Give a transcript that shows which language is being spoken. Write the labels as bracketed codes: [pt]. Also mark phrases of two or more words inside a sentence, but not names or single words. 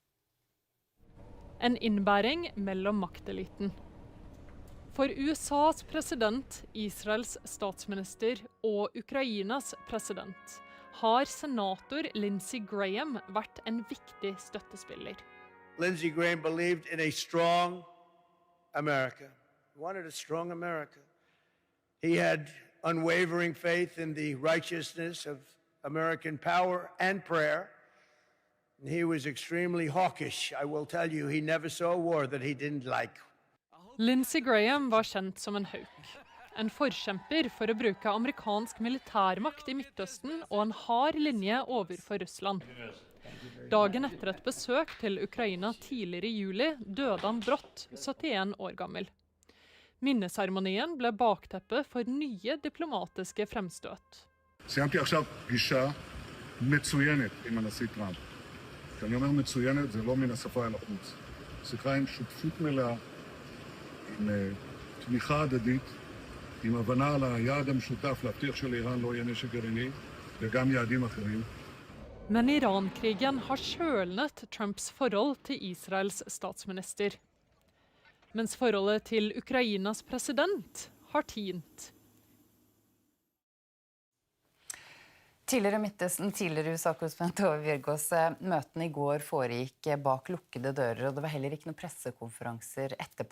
[no] En innbæring mellom makteliten. For USAs president, Israels statsminister og Ukrainas president har senator Lindsey Graham vært en viktig støttespiller. [en] Lindsey Graham believed in a strong America. He wanted a strong America. He had unwavering faith in the righteousness of American power and prayer. He was extremely hawkish. I will tell you, he never saw a war that he didn't like. [no] Lindsey Graham var kjent som en hauk. En forkjemper for å bruke amerikansk militærmakt i Midtøsten og en hard linje overfor Russland. Dagen etter et besøk til Ukraina tidligere i juli døde han brått, 71 år gammel. Minneseremonien ble bakteppet for nye diplomatiske fremstøt. [he] סיימתי עכשיו פגישה מצוינת עם הנשיא טראמפ. כשאני אומר מצוינת, זה לא מן השפה אל החוץ. שיחה עם שותפות מלאה, עם תמיכה הדדית, עם הבנה על היעד המשותף להבטיח שלאיראן לא יהיה נשק גרעיני, וגם יעדים אחרים. [no] Men Iran-krigen har kjølnet Trumps forhold til Israels statsminister. Mens forholdet til Ukrainas president har tint. Tidligere Midtøsten, tidligere USA-korrespondent Tove Bjørgaas, møtene i går foregikk bak lukkede dører, og det var heller ikke noen pressekonferanser etterpå.